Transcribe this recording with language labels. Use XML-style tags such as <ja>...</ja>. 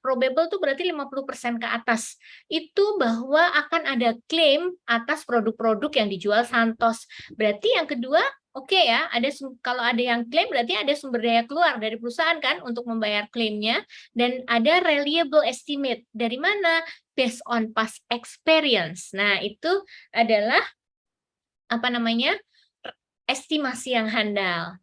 <id>Probable itu berarti 50% ke atas. Itu bahwa akan ada klaim atas produk-produk yang dijual Santos. Berarti yang kedua, oke ya, kalau ada yang klaim berarti ada sumber daya keluar dari perusahaan kan untuk membayar klaimnya, dan ada</id> <en>reliable estimate.</en> <id>Dari mana?</id> <en>Based on past experience.</en> <id>Nah, itu adalah estimasi yang handal.</id>